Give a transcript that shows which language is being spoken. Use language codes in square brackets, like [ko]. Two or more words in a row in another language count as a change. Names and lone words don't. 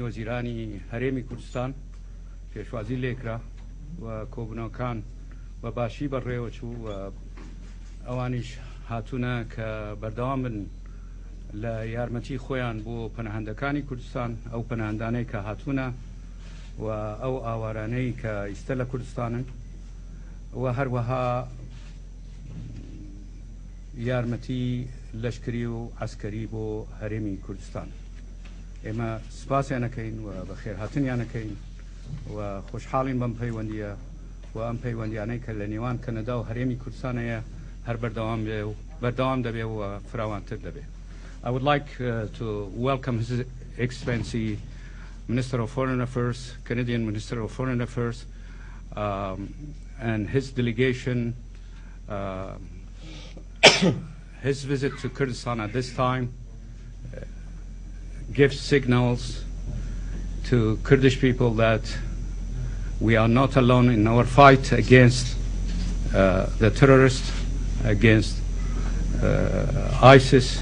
[ckb] وەزیرانی هەرێمی کوردستان پێشوازی لێکرا و کۆبوونەوەکان بە باشی بەڕێوە چوو و ئەوانیش هاتوونە کە بەردەوام بن لە یارمەتی خۆیان بۆ پەناهەندەکانی کوردستان ئەو پەناهەندانەی کە هاتوونە و ئەو ئاوارانەی کە ئیستە لە کوردستانن و هەروەها یارمەتی لەشکری و عسکەری بۆ هەرێمی کوردستان. ئێمە سپاسیانەکەین و بە خێرهاتنیانەکەین و خۆشحاڵین بەم پەیوەندیە و ئەم پەیوەندیانەی کە لە نێوان کەنەدا و هەرێمی کوردستانەیە هەر بەردەوام بێ و بەردەوام دەبێ و فراوانتر دەبێ. [en] I would like to welcome His Excellency Minister of Foreign Affairs, Canadian Minister of Foreign Affairs, and his delegation. His visit to Kurdistan at this time gives signals to Kurdish people that we are not alone in our fight against the terrorists, against ISIS.